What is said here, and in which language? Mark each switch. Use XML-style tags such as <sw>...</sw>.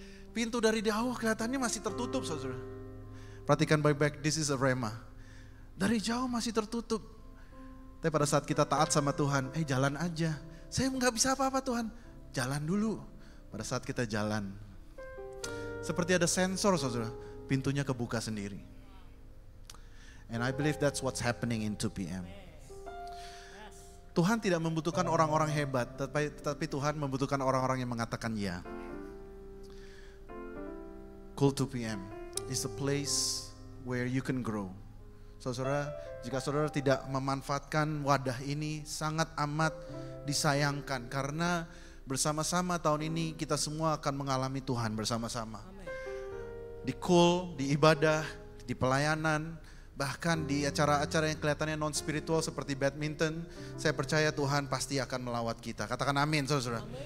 <id>Pintu dari jauh kelihatannya masih tertutup saudara. Perhatikan baik-baik,</id> <en>this is a rema.</en> <id>Dari jauh masih tertutup. Tapi pada saat kita taat sama Tuhan, jalan aja. Saya nggak bisa apa-apa Tuhan, jalan dulu. Pada saat kita jalan, seperti ada sensor saudara, pintunya kebuka sendiri.</id> <en>And I believe that's what's happening in 2PM.</en> <id>Tuhan tidak membutuhkan orang-orang hebat, tetapi Tuhan membutuhkan orang-orang yang mengatakan ya.</id> <en>Cool 2 PM is a place where you can grow.</en> <id>Saudara, jika saudara tidak memanfaatkan wadah ini, sangat amat disayangkan. Karena bersama-sama tahun ini kita semua akan mengalami Tuhan bersama-sama. Di cool, di ibadah, di pelayanan, bahkan di acara-acara yang kelihatannya non-spiritual seperti badminton, saya percaya Tuhan pasti akan melawat kita. Katakan amin, saudara-saudara.</id>